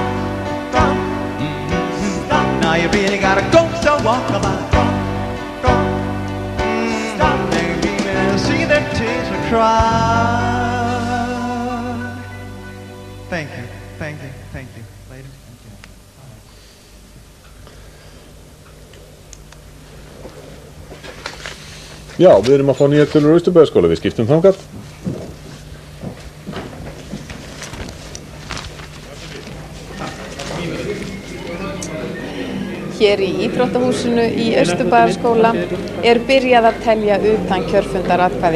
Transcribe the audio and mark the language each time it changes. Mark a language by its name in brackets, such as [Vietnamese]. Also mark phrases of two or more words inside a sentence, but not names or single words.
[English] Stop. Now you really gotta go, so walk on by. See the tears are cry. Thank you, thank you, thank you, ladies. [Icelandic] Já, við erum að fá nýjar tölur á Austurbæjarskóla, við skiptum þangað. Hér í Íþróttahúsinu í Austurbæjarskóla er byrjað að telja utan kjörfundaratkvæði.